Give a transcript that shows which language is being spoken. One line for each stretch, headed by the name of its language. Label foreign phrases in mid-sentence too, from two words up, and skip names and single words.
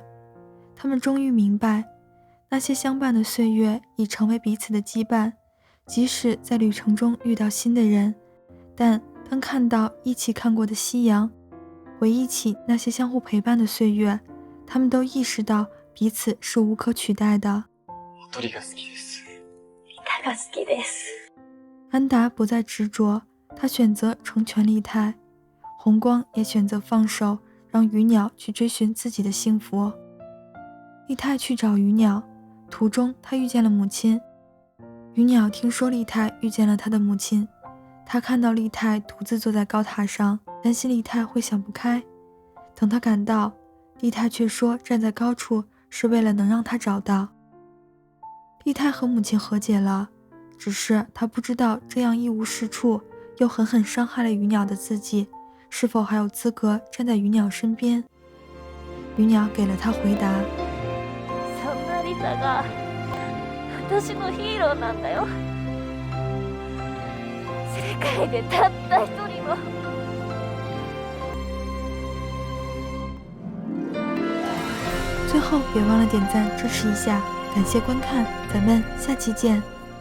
Chinese: 他们终于明白，那些相伴的岁月已成为彼此的羁绊，即使在旅程中遇到新的人，但当看到一起看过的夕阳，回忆起那些相互陪伴的岁月，他们都意识到彼此是无可取代的。
Japanese: 鳥が好きです。歌が好きです。
Chinese: 安达不再执着，他选择成全丽泰，红光也选择放手，让鱼鸟去追寻自己的幸福。丽泰去找鱼鸟，途中他遇见了母亲。鱼鸟听说丽泰遇见了他的母亲，他看到丽泰独自坐在高塔上，担心丽泰会想不开。等他赶到，丽泰却说站在高处是为了能让他找到。丽泰和母亲和解了，只是他不知道这样一无是处又狠狠伤害了鱼鸟的自己，是否还有资格站在鱼鸟身边。鱼鸟给了他回答，
Japanese: そんなリサが私のヒーローなんだよ。世界でたった一人の。
Chinese: 最后别忘了点赞支持一下，感谢观看，咱们下期见。